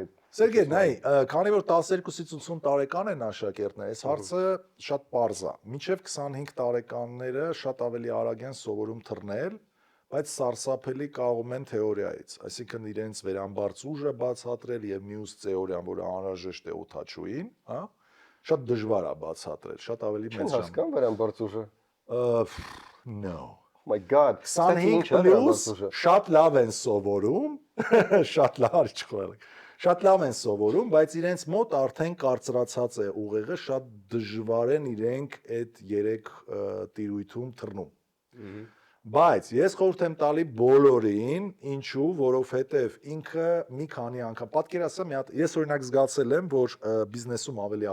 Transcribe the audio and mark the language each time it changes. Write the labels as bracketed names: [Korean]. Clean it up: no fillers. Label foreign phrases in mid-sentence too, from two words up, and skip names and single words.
[Armenian] Սերգեյ, նայ, քանի որ 12-ից 80 տարեկան են աշակերտները, այս հարցը շատ պարզ է։ Մինչև 25 տարեկանները շատ ավելի արագ են սովորում թռնել, բայց սարսափելի կաղում են թեորիայից, այսինքն իրենց վերամբարձ ուժը բացատրել եւ մյուս թեորիան, որը անհրաժեշտ է օդաչուին, հա, շատ դժվար է բացատրել, շատ ավելի մեծ ժամ։ հասկան վերամբարձ ուժը։ [English] No. Oh my god, [Armenian] 25+ շատ լավ են սովորում, շատ լավ չխորել։ Շատ լավ են սովորում, բայց իրենց մոտ արդեն կարծրացած է ուղեղը, շատ դժվար են իրենք այդ 3 տիրույթում թռնում։ Բայց ես խորհուրդ եմ տալի բոլորին, ինչու, որովհետև ինքը մի քանի անգամ պատկերացրու մի հատ ես օրինակ զգացել եմ, որ բիզնեսում ավելի